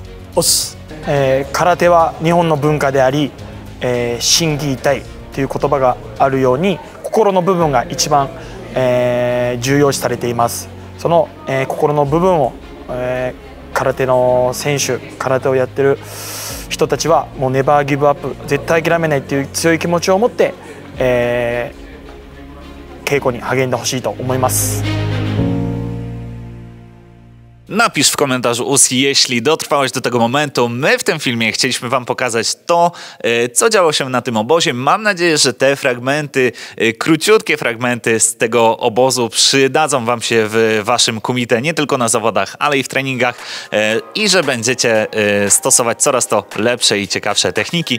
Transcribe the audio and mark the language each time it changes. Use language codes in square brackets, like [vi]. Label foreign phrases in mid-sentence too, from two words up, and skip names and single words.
[ja] 空手は日本の文化であり、心技体という言葉があるように心の部分が一番、重要視されています。その、心の部分を、空手の選手、空手をやってる人たちはもう [en] never give up, [ja] 絶対諦めないっていう強い気持ちを持って、稽古に励んでほしいと思います。 [pl] Napisz w komentarzu US, jeśli dotrwałeś do tego momentu. My w tym filmie chcieliśmy wam pokazać to, co działo się na tym obozie. Mam nadzieję, że te fragmenty, króciutkie fragmenty z tego obozu przydadzą wam się w waszym kumite, nie tylko na zawodach, ale i w treningach i że będziecie stosować coraz to lepsze i ciekawsze techniki.